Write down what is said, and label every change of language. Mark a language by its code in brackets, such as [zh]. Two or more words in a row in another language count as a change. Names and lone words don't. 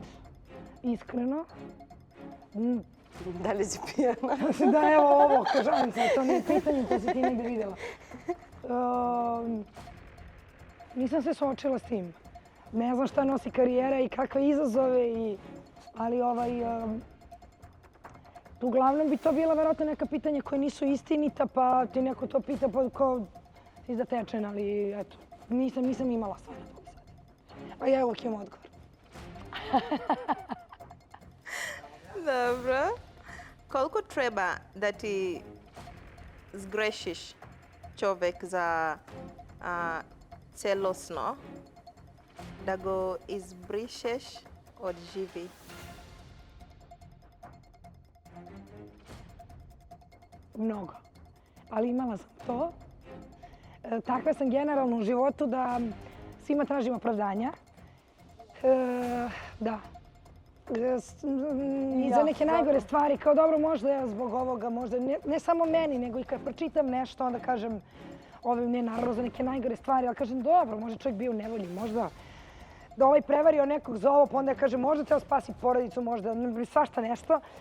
[mk] Искрено. Дали си пијана? Да, ево ово, кажам се, тоа не е питање, тоа си ти негде видела. [sr] Нисам се соочила с тим. Не знам šta носи кариера и какви изазове, ali uglavnom bi to bila verovatno neka pitanja koja nisu istinita, pa ti neko to pita pa kao si zatečen, ali eto, nisam imala stvarno to sad. A ja uvijek imam odgovor. Dobro. [mk] Колку треба да ти сгрешиш човек за целосно да го избришеш од живи? [sr] Mnogo. Ali imala sam to. Takva sam generalno u životu da svima tražim opravdanja. Da. I za neke najgore stvari, kao dobro možda ja zbog ovoga, možda ne samo meni, nego i kad pročitam nešto, onda kažem ne naravno za neke najgore stvari, ali kažem dobro, možda čovjek bio u nevolji, možda da prevario nekog za ovo, pa onda ja kažem možda treba spasi porodicu, možda svašta nešto.